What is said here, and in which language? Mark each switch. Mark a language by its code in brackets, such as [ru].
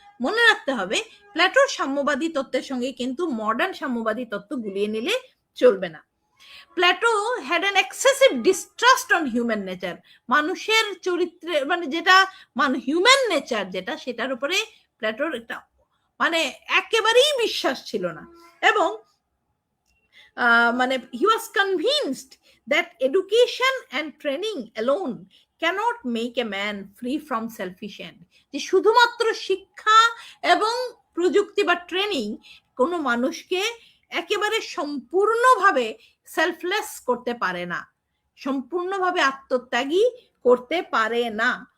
[bn] মনে রাখতে হবে প্ল্যাটোর সাম্যবাদী তত্ত্বের সঙ্গে কিন্তু মডার্ন সাম্যবাদী তত্ত্ব গুলিয়ে নিলে চলবে না। [en] Plato had an excessive distrust on human nature. [bn] মানুষের চরিত্রে মানে যেটা হিউম্যান নেচার যেটা, সেটার উপরে প্ল্যাটোর একটা মানে একেবারেই বিশ্বাস ছিল না। এবং মানে [en] he was convinced that education and training alone cannot make a man free from selfish end. [bn] যে শুধুমাত্র শিক্ষা এবং প্রযুক্তি বা ট্রেনিং কোনো মানুষকে একেবারে সম্পূর্ণভাবে সেলফলেস করতে পারে না, সম্পূর্ণভাবে আত্মত্যাগী করতে পারে না।